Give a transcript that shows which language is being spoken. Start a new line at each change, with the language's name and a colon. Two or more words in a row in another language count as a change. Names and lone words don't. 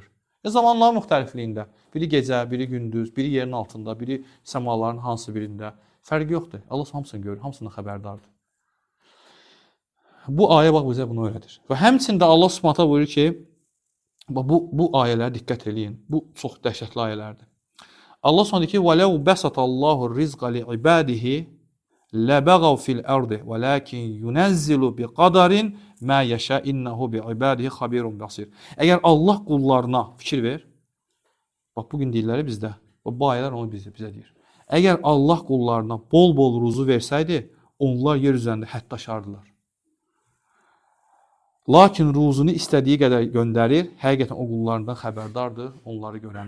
Azerbaijani: Zamanların müxtəlifliyində, biri gecə, biri gündüz, biri yerin altında, biri səmaların hansı birində, fərqi yoxdur. Allah hamısını görür, hamısından xəbərdardır. Bu ayə bax bizə bunu öyrədir. Və həmçində Allah Subhanahu buyurur ki, bu ayələrə diqqət eləyin. Bu çox dəhşətli ayələrdir. Allah Subhanahu deyir ki:
Arabic: "ولو بسط الله الرزق لعباده لَبَغَوْ فِي الْأَرْضِ وَلَكِنْ يُنَزِّلُ بِقَدَرٍ مَا يَشَاءُ إِنَّهُ بِعِبَادِهِ خَبِيرٌ بَصِيرٌ."
Azerbaijani: Əgər Allah qullarına fikir ver. Bax bu gün deyirlər bizdə. Bu ayələr onu bizə deyir. Əgər Allah qullarına bol-bol ruzu versəydi, onlar yer üzərində hədd aşardılar. Lakin ruzunu istədiyi qədər göndərir, həqiqətən o qullarından xəbərdardır, onları görəndir.